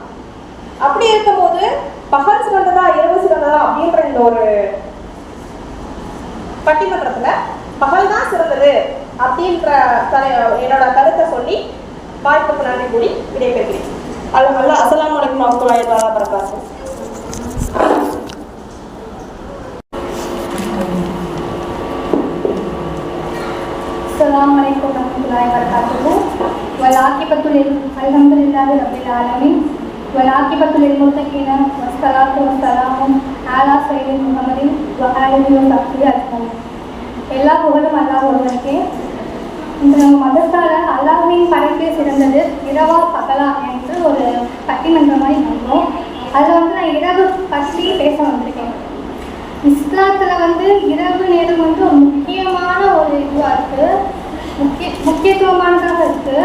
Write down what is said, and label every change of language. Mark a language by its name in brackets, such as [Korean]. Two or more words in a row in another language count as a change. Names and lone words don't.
[Tamil] அப்படி இருக்கும்போது பகல் சிறந்ததா இரவு சிறந்ததா அப்படின்ற இந்த ஒரு பட்டிமன்றத்தில் பகல் தான் சிறந்தது அப்படின்ற என்னோட கருத்தை சொல்லி வாய்ப்புக்கு நன்றி கூறி விடைபெறுகிறேன். [Arabic] الله السلام عليكم ورحمة الله وبركاته. السلام عليكم ورحمة الله وبركاته. والعاقبة الحمد لله رب العالمين والعاقبة للمتقين والصلاة والسلام على سيد محمد وآله وصحبه أجمعين. [Tamil] எல்லா புகழும் அல்லாஹ் ஒருவனுக்கே. இந்த மதத்தால் அல்லாஹ்வின் படைப்பே சிறந்தது இரவா பகலா என்று ஒரு பட்டிமன்ற மாதிரி நடக்கும். அதில் வந்து நான் இரவு பற்றி பேச வந்திருக்கேன். இஸ்லாத்தில் வந்து இரவு நேரம் வந்து ஒரு முக்கியமான ஒரு இதுவாக இருக்குது, முக்கியத்துவமானதாக இருக்குது.